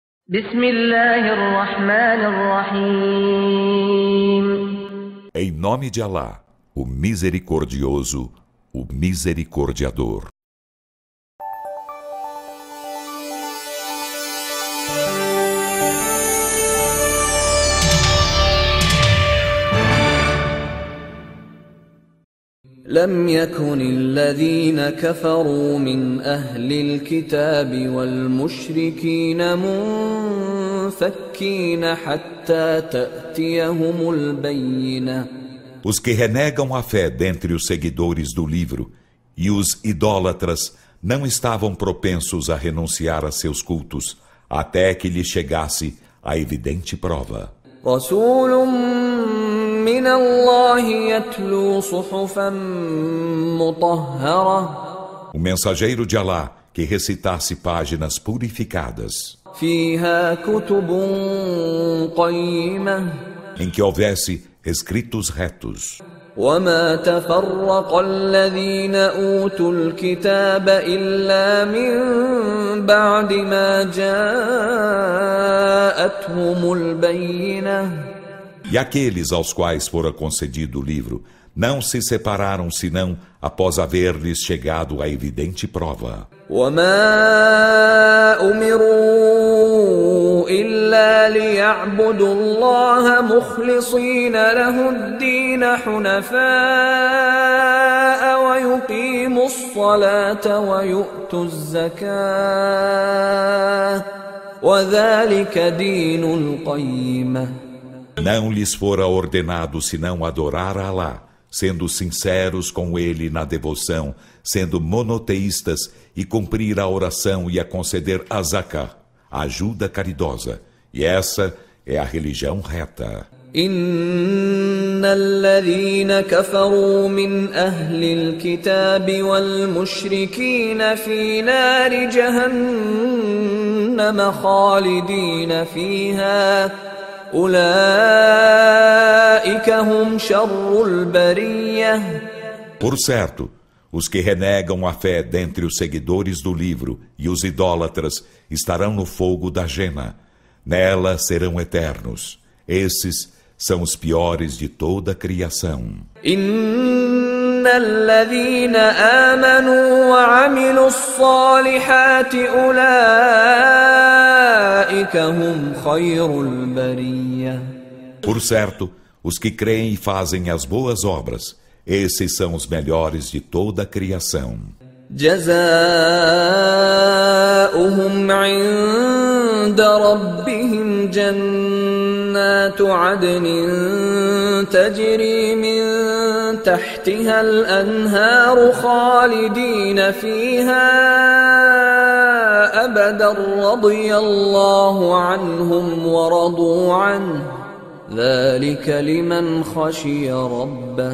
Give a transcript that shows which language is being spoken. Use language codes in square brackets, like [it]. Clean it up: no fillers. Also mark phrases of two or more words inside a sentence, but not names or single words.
[ar] بسم الله الرحمن الرحيم. [pt] Em nome de Alá, o Misericordioso, o Misericordiador. [ar] لم يكن الذين كفروا من أهل الكتاب والمشركين منفكين حتى تأتيهم البينة. [pt] Os que renegam a fé dentre os seguidores do livro e os idólatras não estavam propensos a renunciar a seus cultos até que lhes chegasse a evidente prova. [ar] رسول من الله يتلو صحفا مطهرة. [pt] O mensageiro de Alá que recitasse páginas purificadas, [ar] فيها كتب قيمة. [pt] em que houvesse escritos retos. [ar] وما تفرق الذين أوتوا الكتاب إلا من بعد ما جاءتهم البينة. [pt] E aqueles aos quais fora concedido o livro não se separaram senão após haver-lhes chegado a evidente prova. [ar] وما أمروا إلا ليعبدوا الله مخلصين له الدين حنفاء ويقيموا الصلاة ويؤتوا الزكاة وذلك دين القيمة. [pt] Não lhes fora ordenado senão adorar a Alá, sendo sinceros com ele na devoção, sendo monoteístas e cumprir a oração e a conceder a zakah, a ajuda caridosa. E essa é a religião reta. [ar] إن الذين كفروا من أهل الكتاب والمشركين في نار جهنم خالدين فيها أولئك هم شر البرية. [pt] Por certo, os que renegam a fé dentre os seguidores do livro e os idólatras estarão no fogo da Jena. Nela serão eternos. Esses são os piores de toda a criação. [ar] إن الذين آمنوا وعملوا الصالحات أولئك هم خير البرية. [pt] Por certo, os que creem e fazem as boas obras, esses são os melhores de toda a criação. [ar] جزاؤهم عند ربهم جنات عدن تجري من تحتها الأنهار خالدين فيها أبدا رضي الله عنهم ورضوا عنه ذلك لمن خشي ربه.